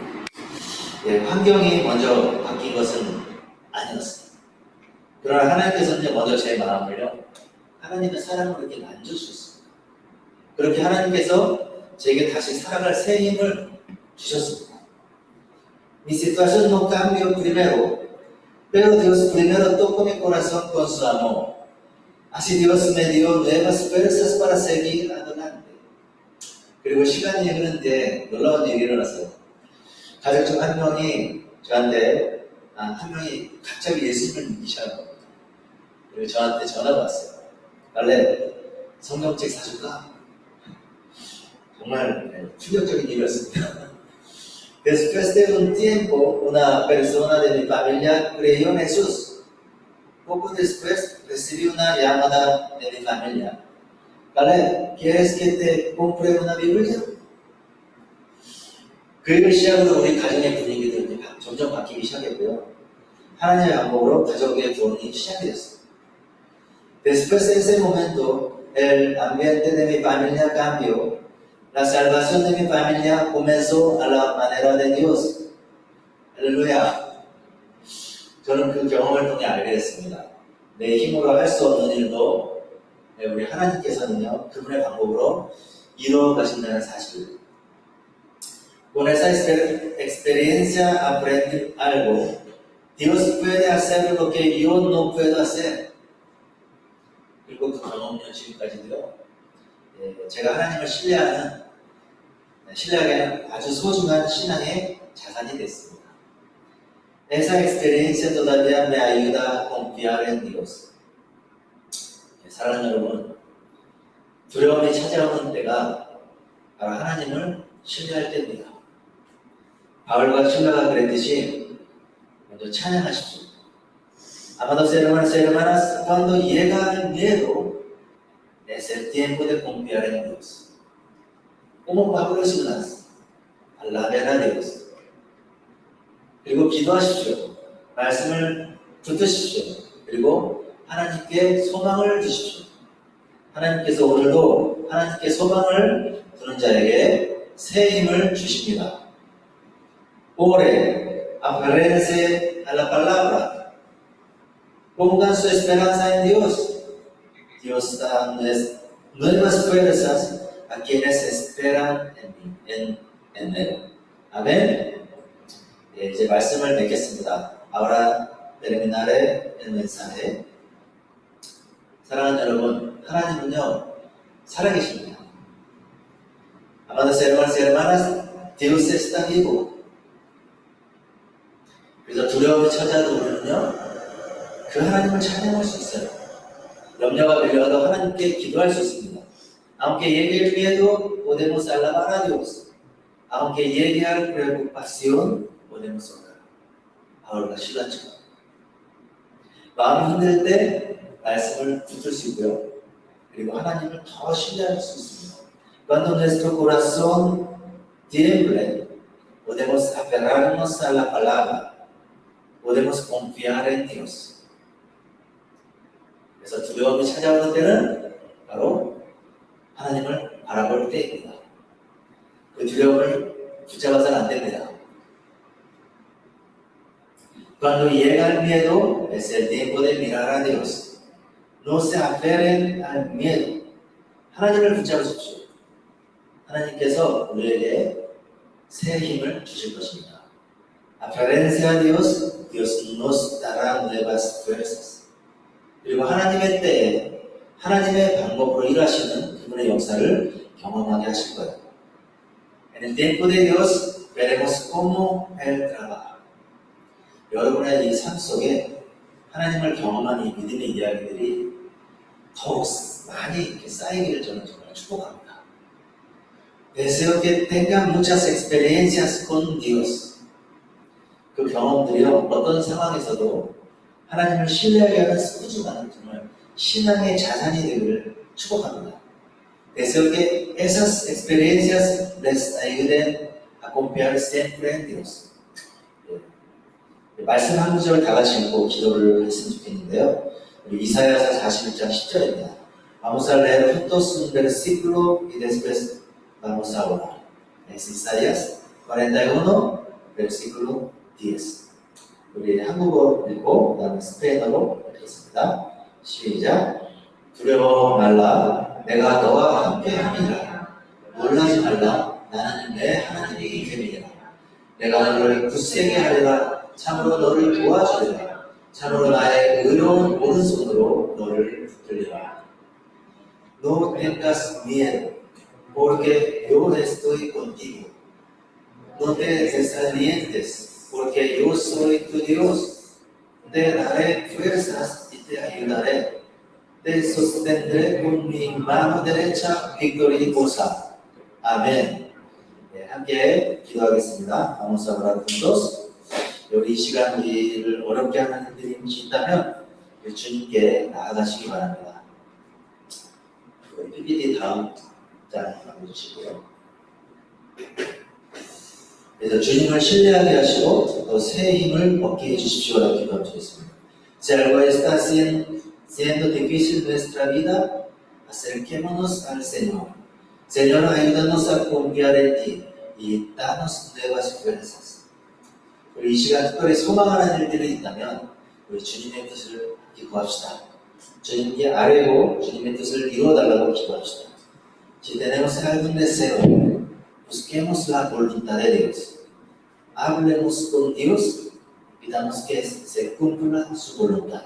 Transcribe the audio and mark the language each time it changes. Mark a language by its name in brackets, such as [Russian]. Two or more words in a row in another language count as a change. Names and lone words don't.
[Korean] 환경이 먼저 바뀐 것은 아니었어요. 그러나 하나님께서는 먼저 제 마음을요, 하나님의 사랑으로 이렇게 만져주셨습니다. 그렇게 하나님께서 제게 다시 살아갈 새 힘을 주셨습니다. [Spanish] Mi situación no cambió primero, pero Dios primero tocó mi corazón con su amor. Así Dios me dio nuevas fuerzas para seguir adelante. [Korean] 그리고 시간이 흐르는데 놀라운 일이 일어났어요. 가족 중 한 명이 저한테 한 명이 갑자기 예수님을 믿기 시작한 겁니다. 그리고 저한테 전화가 왔어요. 원래 성경책 사줄까? 정말 충격적인 일이었습니다. [Spanish] Después de un tiempo, una persona de mi familia creyó en Jesús. Poco después recibí una llamada de mi familia. Vale, ¿quieres que te compre una Biblia? [Korean] 그 일을 시작으로 우리 가정의 분위기도 점점 바뀌기 시작했고요. 하나님의 방법으로 가족의 구원이 시작이 됐어요. [Spanish] Después de ese momento, el ambiente de mi familia cambió. La salvación de mi familia comenzó a la manera de Dios. [Korean] 할렐루야. 저는 그 경험을 통해 알게 됐습니다. 내 힘으로 할 수 없는 일도 우리 하나님께서는요, 그분의 방법으로 이루어 가신다는 사실. [Spanish] Con esa experiencia aprendí algo. Dios puede hacer lo que yo no puedo hacer. [Korean] 그리고 그 경험은 지금까지도요, 제가 하나님을 신뢰하기에는 아주 소중한 신앙의 자산이 됐습니다. [Spanish] Esa experiencia todavía me ayuda a confiar en Dios. [Korean] 사랑하는 여러분, 두려움이 찾아오는 때가 바로 하나님을 신뢰할 때입니다. 바울과 신라가 그랬듯이 먼저 찬양하십시오. [Spanish] Amados hermanos y hermanas, cuando llega el miedo, es el tiempo de confiar en Dios. Como Pablo y Silas, alaben a Dios. [Korean] 그리고 기도하십시오. 말씀을 붙드십시오. 그리고 하나님께 소망을 주십시오. 하나님께서 오늘도 하나님께 소망을 두는 자에게 새 힘을 주십니다. [Spanish] Ore, aférrense a la palabra. Pongan su esperanza en Dios. Dios da nuevas fuerzas a quienes esperan en Él. [Korean] 아멘. 이제 말씀을 맺겠습니다. [Spanish] Ahora terminaré el mensaje. [Korean] 사랑하는 여러분, 하나님은요, 살아계십니다. [Spanish] Amados hermanos y hermanas, Dios está vivo. [Korean] 그래서 두려움이 찾아도 우리는요, 그 하나님을 찬양할 수 있어요. 염려가 밀려도 하나님께 기도할 수 있습니다. [Spanish] Aunque llegue el miedo, podemos alabar a Dios. Aunque llegue la preocupación, podemos orar. [Korean] 바울과 실라처럼. 마음이 힘들 때 말씀을 붙들 수 있고요. 그리고 하나님을 더 신뢰할 수 있습니다. [Spanish] Cuando nuestro corazón tiemble, podemos aferrarnos a la palabra. Podemos confiar en Dios. [Korean] 그래서 두려움이 찾아오는 때는 바로 하나님을 바라볼 때입니다. 그 두려움을 붙잡아서는 안 됩니다. [Spanish] Cuando llega el miedo, es el tiempo de mirar a Dios. No se aferren al miedo. [Korean] 하나님을 붙잡으십시오. 하나님께서 우리에게 새 힘을 주실 것입니다. [Spanish] Aferrense a Dios, Dios nos dará nuevas fuerzas. [Korean] 그리고 하나님의 때에 하나님의 방법으로 일하시는 그분의 역사를 경험하게 하실 거예요. [Spanish] En el tiempo de Dios veremos cómo Él trabaja. [Korean] 여러분의 이 삶 속에 하나님을 경험한 이 믿음의 이야기들이 더욱 많이 이렇게 쌓이기를 저는 정말 축복합니다. [Spanish] Deseo que tengan muchas experiencias con Dios. [Korean] 그 경험들이요, 어떤 상황에서도 하나님을 신뢰하게 하는 소중한 정말 신앙의 자산이 되기를 축복합니다. [Spanish] Deseo que esas experiencias les ayuden a confiar siempre en Dios. [Korean] 말씀 한 구절 다 같이 읽고 기도를 했으면 좋겠는데요. 우리 이사야서 41장 10절입니다. [Spanish] Vamos a leer juntos un versículo y después vamos a orar. Es Isaías 41, versículo 10. [Korean] 우리 한국어로 읽고 그다음에 스페인어로 읽겠습니다. 시작. 두려워 말라. 내가 너와 함께 함이라. 놀라지 말라. 나는 내 하나님이기 때문이라. 내가 너를 굳세게 하리라. 참으로 너를 도와주리라. 참으로 나의 의로운 오른손으로 너를 붙들리라. 들리라. [Spanish] No tengas miedo, porque yo estoy contigo. No te desalientes, porque yo soy tu Dios. Te daré fuerzas y te ayudaré. Te sostendré con mi mano derecha victoriosa. [Korean] 아멘. 네, 함께 기도하겠습니다. [Spanish] Vamos a orar juntos. [Korean] 우리 이 시간 우리를 어렵게 하는 일들이 혹시 있다면 우리 주님께 나아가시기 바랍니다. PPT 다음 장 남겨주시고요. 그래서 주님을 신뢰하게 하시고 또 새 힘을 얻게 해주십시오라고 기도하겠습니다. [Spanish] Si algo está siendo difícil nuestra vida, acerquémonos al Señor. Señor, ayúdanos a confiar en ti y danos nuevas fuerzas. [Korean] 우리 이 시간 특별히 소망하는 일들이 있다면 우리 주님의 뜻을 기도합시다. 주님께 아뢰고 주님의 뜻을 이루어달라고 기도합시다. [Spanish] Si tenemos algún deseo, busquemos la voluntad de Dios. Hablemos con Dios, pidamos que se cumpla su voluntad.